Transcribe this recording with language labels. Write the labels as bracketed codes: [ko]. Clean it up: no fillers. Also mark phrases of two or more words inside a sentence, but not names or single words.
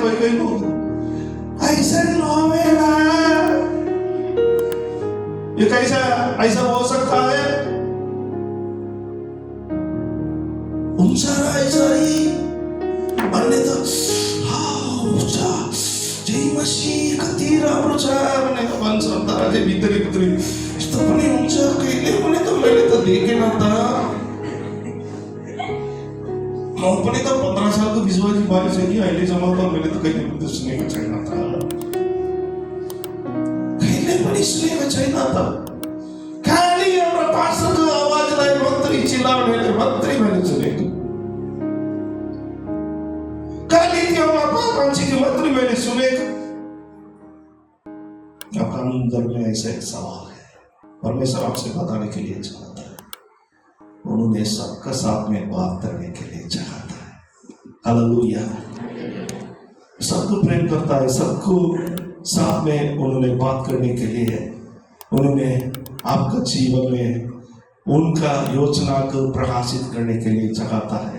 [hi] कोई लोग ऐसे होवेगा, ये कैसा ऐसा हो सकता है? [ne] ऐसा ही अन्य तो जय मसीह कति राम्रो छ भनेको भन्छ तर चाहिँ भित्री यस्तो पनि हुन्छ कहिले पनि त मैले त देखेन त। म पनि त 15 सालको विश्वासी भइसकेँ, अहिलेसम्म त मैले त कहिले पनि सुनेको छैन त, कहिले पनि सुनेको छैन त। खाली हाम्रो पास्टरको आवाजलाई मात्रै चिल्लाउनेले मात्रै मैले सुनेको, खाली त्यो मान्छेको मात्रै मैले सुनेको। [hi] आपका अंदर में ऐसा एक सवाल है, परमेश्वर आपसे बताने के लिए चाहता है, उन्होंने सबका साथ में बात करने के लिए चाहता है। हालेलुया। सबको प्रेम करता है, सबको साथ में उन्होंने बात करने के लिए, उन्होंने आपका जीवन में उनका योजना को प्रकाशित करने के लिए चाहता है।